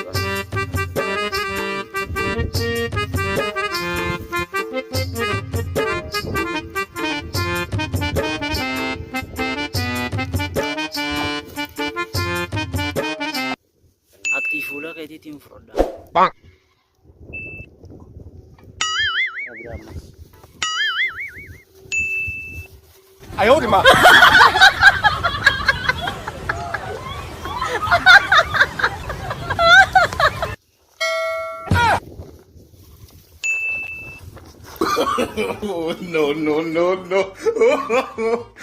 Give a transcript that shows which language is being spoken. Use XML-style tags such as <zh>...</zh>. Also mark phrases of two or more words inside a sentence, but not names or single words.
<id>aktif pula kayak di tim Froda. Bang.</id> <zh>哎呦我的妈 ！</zh> <en>No no no no！</en>